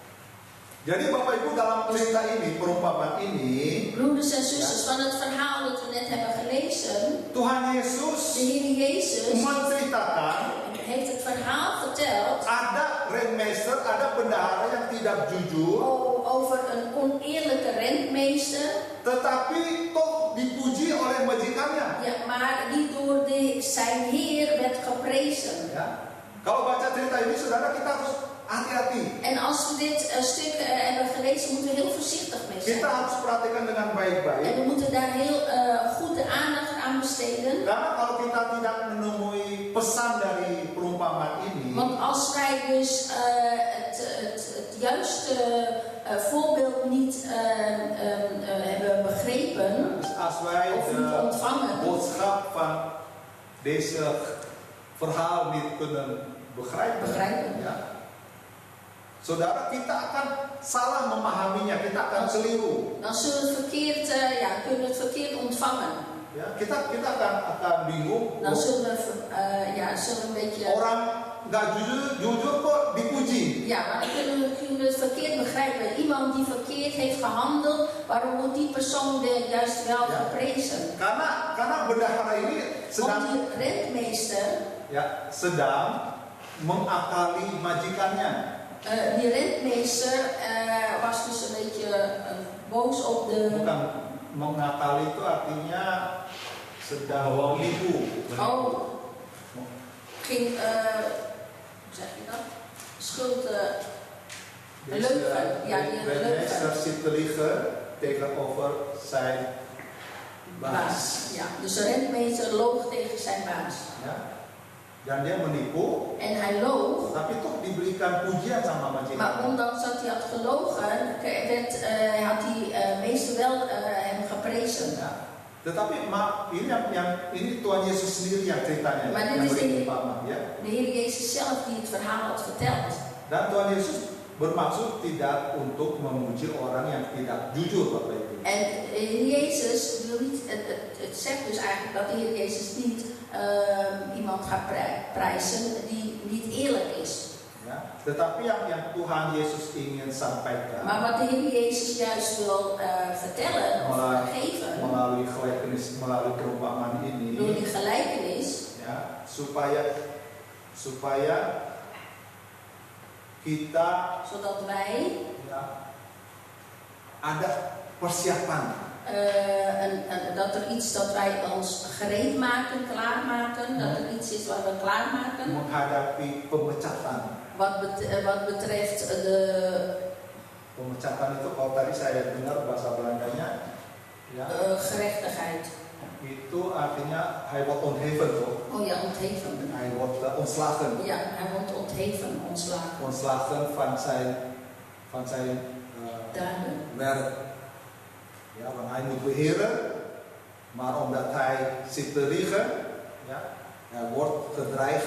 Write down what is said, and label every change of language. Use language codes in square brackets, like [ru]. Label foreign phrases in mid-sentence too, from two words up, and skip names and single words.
[id] Jadi Bapak Ibu, dalam cerita ini, perumpamaan ini, [nl] Broeders en zusters, van het verhaal dat we net hebben gelezen, [id] Tuhan Yesus [nl] de Heer Jezus [id] menceritakan [nl] heeft het verhaal verteld [id] ada rentmeester, ada bendahara yang tidak jujur, [nl] over een oneerlijke rentmeester, [id] tetapi toch dipuji oleh majikannya. [nl] ja, maar die door zijn Heer werd geprezen. [id] Ya. Kalau baca cerita ini, saudara, kita harus hati-hati. [nl] En als we dit stuk hebben gelezen, moeten we heel voorzichtig mee zijn. [id] Kita harus perhatikan dengan [nl] En [id] baik-baik. [nl] we moeten daar heel goed de aandacht aan besteden. [id] Karena kalau kita tidak menemui pesan dari perumpamaan ini, [nl] Want als wij dus het juiste voorbeeld niet hebben begrepen, dus als wij of niet de ontvangen, boodschap van deze verhaal niet kunnen begrijpen, [id] ya, saudara, kita akan salah memahaminya, kita akan keliru. [nl] dan zullen we het verkeerd, kunnen we het verkeerd ontvangen. [id] Ya, kita akan bingung. [nl] Dan zullen we een beetje... [id] Orang nggak jujur kok dipuji. [nl] Ja, maar dan kunnen we het verkeerd begrijpen. Iemand die verkeerd heeft gehandeld, waarom wordt die persoon juist wel geprezen? [id] Karena bendahara ini [nl] Want [id] sedang [nl] die rentmeester, [id] sedang mengakali majikannya. [nl] die rentmeester was dus een beetje boos op de... [id] Bukan mengakali, itu artinya sedang menipu. [nl] Ging, hoe zeg je dat? Schuld, leugen. Ja, die rentmeester leugen. zit te liegen tegenover zijn baas. Ja, dus de rentmeester loog tegen zijn baas. [id] Ya. Dan dia menipu. [nl] En hij loog. [id] Tapi toch diberikan pujian sama majikan. [nl] Maar ondanks dat hij had gelogen, had die meester wel hem geprezen. [id] Ya. Tetapi ini Tuhan Yesus sendiri yang ceritanya. [nl] Maar dit [id] yang [nl] is [id] berumpama, ya. [nl] de Heer Jezus zelf die het verhaal had verteld. [id] Dan Tuhan Yesus bermaksud tidak untuk memuji orang yang tidak jujur, Bapak Ibu. [nl] En de Heer Jezus wil niet, het zegt dus eigenlijk dat de Heer Jezus niet iemand gaat prijzen die niet eerlijk is. [id] Ya. Tetapi yang Tuhan Yesus ingin sampaikan, [nl] Maar wat de Heer Jezus juist wil vertellen of geven, [id] melalui gelijkenis, melalui perumpamaan ini, [nl] door die gelijkenis, [id] ya, supaya kita, [nl] zodat wij [id] ada persiapan. [nl] Dat er iets dat wij ons gereed maken, klaarmaken, dat er iets is wat we klaarmaken. [id] Menghadapi pemecatan. [nl] Wat betreft de... [id] Pemecatan itu kalau tadi saya dengar bahasa Belandanya, ya, [nl] gerechtigheid. [id] Itu artinya [nl] hij wordt ontheven toch? Oh ja, ontheven. Hij wordt ontslagen. Ja, hij wordt ontheven, ontslagen. Ontslagen van zijn Daden. werk. Ja, want hij moet beheren, maar omdat hij zit te liegen, ja, hij wordt gedreigd